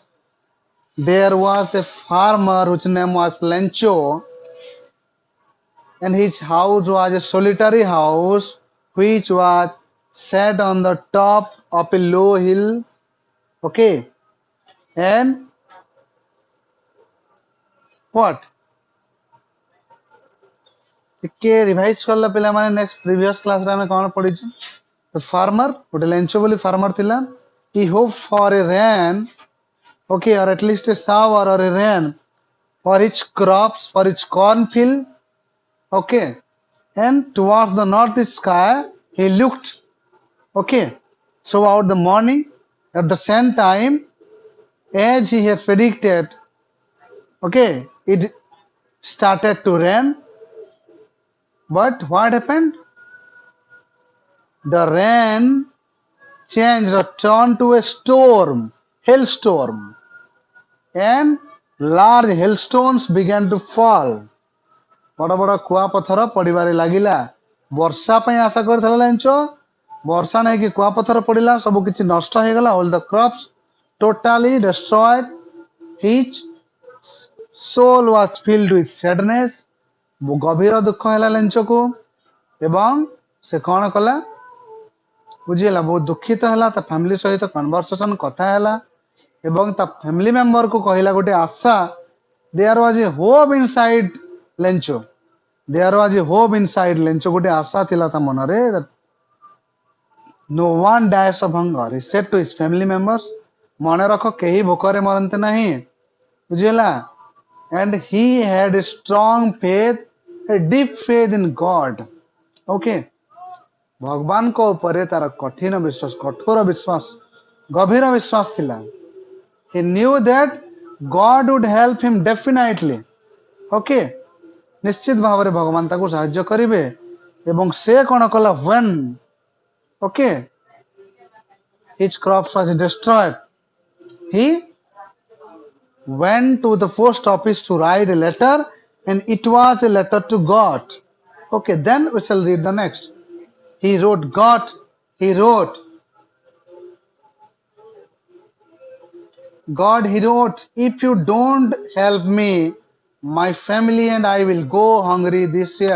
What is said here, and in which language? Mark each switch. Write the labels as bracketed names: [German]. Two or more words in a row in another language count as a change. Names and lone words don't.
[English] There was a farmer whose name was Lencho, and his house was a solitary house which was set on the top of a low hill. Okay, and what? [Odia] ଟିକେ ରିଭାଇଜ କଲା ପିଲାମାନେ [English] next previous [Odia] କ୍ଲାସରେ ଆମେ କ'ଣ ପଢିଛୁ? [English] The farmer, [Odia] ଗୋଟେ ଲେଞ୍ଚ ବୋଲି farmer ଥିଲା. [English] He hoped for a rain, okay, or at least a shower or a rain for his crops, for his cornfield, okay. And towards the north sky, he looked, okay. So out the morning, at the same time, as he had predicted, okay, it started to rain. But what happened? The rain changed or turned to a storm, hailstorm, and large hailstones began to fall. [Odia] ବଡ଼ ବଡ଼ କୁଆପଥର ପଡ଼ିବାରେ ଲାଗିଲା. ବର୍ଷା ପାଇଁ ଆଶା କରିଥିଲା ଜାଣିଛ, ବର୍ଷା ନେଇକି କୁଆପଥର ପଡ଼ିଲା, ସବୁ କିଛି ନଷ୍ଟ ହେଇଗଲା. [English] All the crops totally destroyed. His soul was filled with sadness. [Odia] ଗଭୀର ଦୁଃଖ ହେଲା ଲେଞ୍ଚକୁ, ଏବଂ ସେ କ'ଣ କଲା? ବୁଝିହେଲା, ବହୁତ ଦୁଃଖିତ ହେଲା. ତା ଫ୍ୟାମିଲି ସହିତ କନଭରସେସନ କଥା ହେଲା ଏବଂ ତା [English] family member [Odia] କହିଲା ଗୋଟେ ଆଶା. [English] There was a hope inside Lencho. There was a hope inside Lencho. [Odia] ଗୋଟେ ଆଶା ଥିଲା ତା ମନରେ. [English] No one dies of hunger, he said to his family members. [Odia] ମନେ ରଖ, କେହି ଭୋକରେ ମରନ୍ତି ନାହିଁ. ବୁଝିହେଲା. [English] And he had a strong faith, a deep faith in God. Okay. [Odia] ଭଗବାନଙ୍କ ଉପରେ ତାର କଠିନ ବିଶ୍ୱାସ, କଠୋର ବିଶ୍ୱାସ, ଗଭୀର ବିଶ୍ୱାସ ଥିଲା. [English] He knew that God would help him definitely. [Odia] Okay, ନିଶ୍ଚିତ ଭାବରେ ଭଗବାନ ତାକୁ ସାହାଯ୍ୟ କରିବେ. ଏବଂ ସେ କ'ଣ କଲା? [English] when okay his crops was destroyed, he went to the post office to write a letter, and it was a letter to God. Okay, then we shall read the next. He wrote, God, he wrote, if you don't help me, my family and I will go hungry this year.